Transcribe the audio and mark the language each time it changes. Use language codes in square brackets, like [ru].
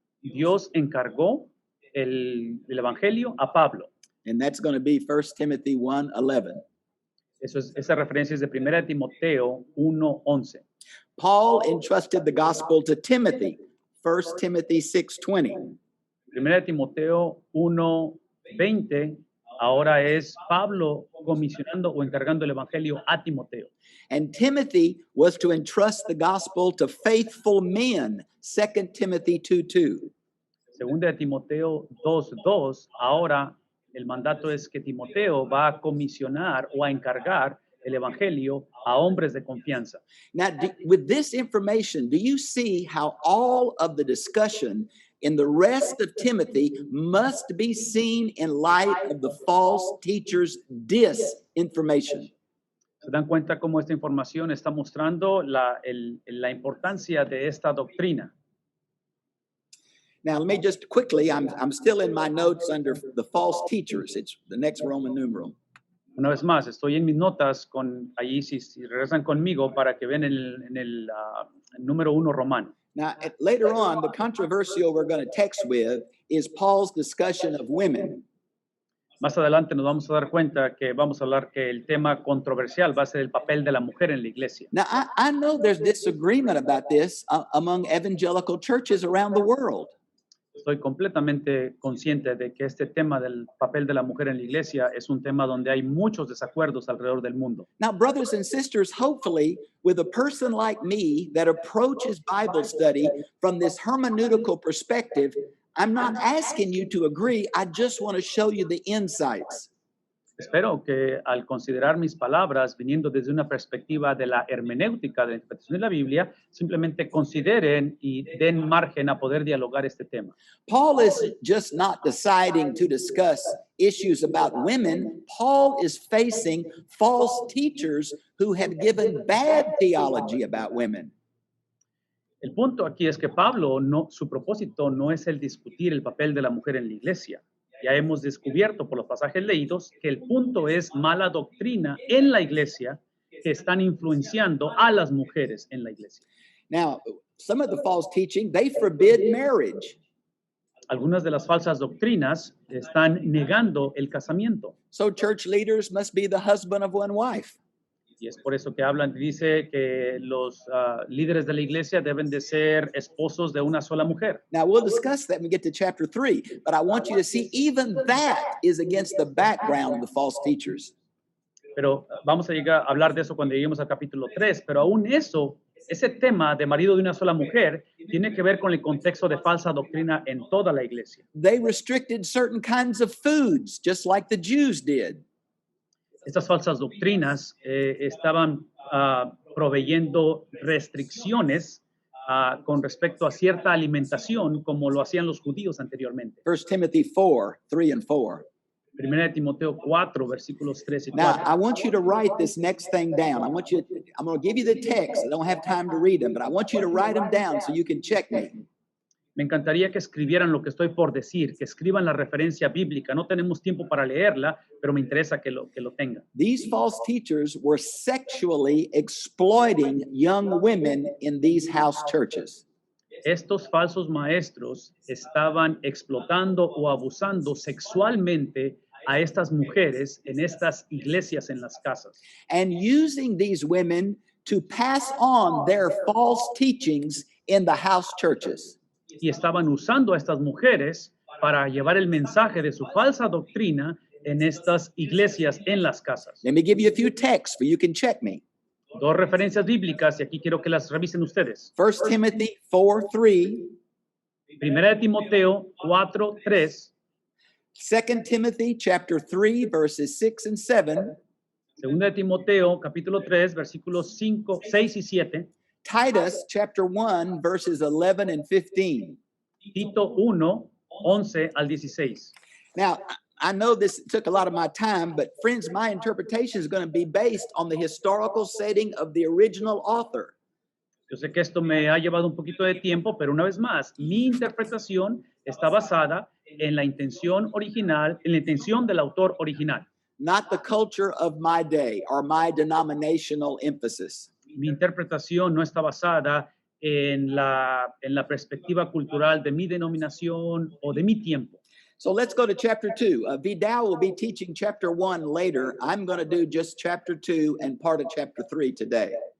[es] Dios encargó el evangelio a Pablo. [en] And that's going to be 1 Timothy 1:11. [es] Esa referencia es de 1 Timoteo 1:11. [en] Paul entrusted the gospel to Timothy, 1 Timothy 6:20. [es] 1 Timoteo 1:20, ahora es Pablo comisionando o encargando el evangelio a Timoteo. [en] And Timothy was to entrust the gospel to faithful men, 2 Timothy 2:2. [es] 2 Timoteo 2:2, ahora el mandato es que Timoteo va a comisionar o a encargar el evangelio a hombres de confianza. [en] Now, with this information, do you see how all of the discussion in the rest of Timothy must be seen in light of the false teachers' disinformation? [es] ¿Se dan cuenta cómo esta información está mostrando la importancia de esta doctrina? [en] Now, let me just quickly, I'm still in my notes under the false teachers. It's the next Roman numeral. [es] Una vez más, estoy en mis notas allí, si regresan conmigo para que vean el número 1 romano. [en] Now, later on, the controversial we're going to text with is Paul's discussion of women. [es] Más adelante nos vamos a dar cuenta que vamos a hablar que el tema controversial va a ser el papel de la mujer en la iglesia. [en] Now, I know there's disagreement about this among evangelical churches around the world. [es] Estoy completamente consciente de que este tema del papel de la mujer en la iglesia es un tema donde hay muchos desacuerdos alrededor del mundo. [en] Now, brothers and sisters, hopefully, with a person like me that approaches Bible study from this hermeneutical perspective, I'm not asking you to agree. I just want to show you the insights. [es] Espero que al considerar mis palabras viniendo desde una perspectiva de la hermenéutica, de la interpretación de la Biblia, simplemente consideren y den margen a poder dialogar este tema. [en] Paul is just not deciding to discuss issues about women. Paul is facing false teachers who have given bad theology about women. [es] El punto aquí es que Pablo, su propósito no es el discutir el papel de la mujer en la iglesia. Ya hemos descubierto por los pasajes leídos que el punto es mala doctrina en la iglesia que están influenciando a las mujeres en la iglesia. [en] Now, some of the false teaching, they forbid marriage. [es] Algunas de las falsas doctrinas están negando el casamiento. [en] So church leaders must be the husband of one wife. [es] Y es por eso que dice que los líderes de la iglesia deben de ser esposos de una sola mujer. [en] Now, we'll discuss that when we get to chapter 3, but I want you to see even that is against the background of the false teachers. [es] Pero vamos a llegar a hablar de eso cuando lleguemos al capítulo 3, pero aún ese tema de marido de una sola mujer tiene que ver con el contexto de falsa doctrina en toda la iglesia. [en] They restricted certain kinds of foods, just like the Jews did. [es] Estas falsas doctrinas estaban proveyendo restricciones con respecto a cierta alimentación, como lo hacían los judíos anteriormente. [en] 1 Timothy 4, 3 and 4. [es] Primera de Timoteo 4, versículos 3 y 4. [en] Now, I want you to write this next thing down. I'm going to give you the text. I don't have time to read them, but I want you to write them down so you can check me. [es] Me encantaría que escribieran lo que estoy por decir, que escriban la referencia bíblica. No tenemos tiempo para leerla, pero me interesa que lo tengan. [en] These false teachers were sexually exploiting young women in these house churches. [es] Estos falsos maestros estaban explotando o abusando sexualmente a estas mujeres en estas iglesias en las casas. [en] And using these women to pass on their false teachings in the house churches. [es] Y estaban usando a estas mujeres para llevar el mensaje de su falsa doctrina en estas iglesias en las casas. [en] Let me give you a few texts for you can check me. [es] Dos referencias bíblicas y aquí quiero que las revisen ustedes. [en] 1 Timothy 4:3. [es] Primera de Timoteo 4:3. [en] 2 Timothy chapter 3 verses 6 and 7. [es] Segunda de Timoteo capítulo 3 versículos 5, 6 y 7. [en] Titus chapter 1 verses 11 and 15. [es] Tito 1, 11 al 16. [en] Now, I know this took a lot of my time, but friends, my interpretation is going to be based on the historical setting of the original author. [es] Yo sé que esto me ha llevado un poquito de tiempo, pero una vez más, mi interpretación está basada en la intención original, en la intención del autor original. [en] Not the culture of my day or my denominational emphasis. [es] Mi interpretación no está basada en la perspectiva cultural de mi denominación o de mi tiempo. [en] So let's go to chapter 2. Vidal will be teaching chapter 1 later. I'm going to do just chapter 2 and part of chapter 3 today.